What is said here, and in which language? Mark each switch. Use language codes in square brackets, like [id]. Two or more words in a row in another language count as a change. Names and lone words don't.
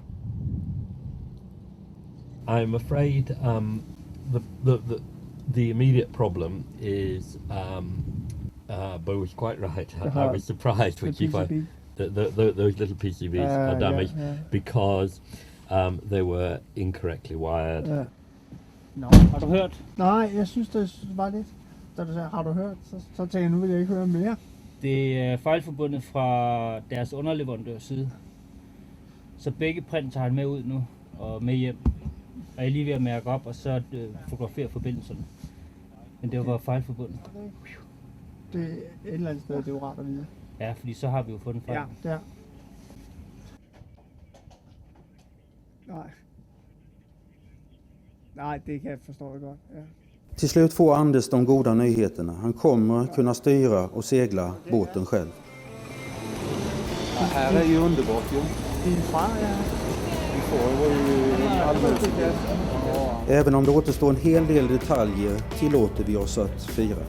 [en] I'm afraid the immediate problem is Bo was quite right. I was surprised when those little PCBs are damaged because they were incorrectly wired. [da] Nå, har du hørt? Nej, jeg synes det var lidt. Da du sagde, har du hørt, så tænkte jeg, nu vil jeg ikke høre mere. Det er fejlforbundet fra deres underleverandørs side. Så begge print tager han med ud nu og med hjem. Og jeg er lige ved at mærke op, og så fotografere forbindelserne. Men det var fejlforbundet. Det er et eller andet sted, det er jo rart at vide. Ja, fordi så har vi jo fundet fejl. Ja. Nej, det kan jeg forstå godt. Ja. [sv] Till slut får Anders de goda nyheterna. Han kommer kunna styra och segla båten själv. Ja, här är ju underbart ju. Din far, ja. Även om det återstår en hel del detaljer tillåter vi oss att fira.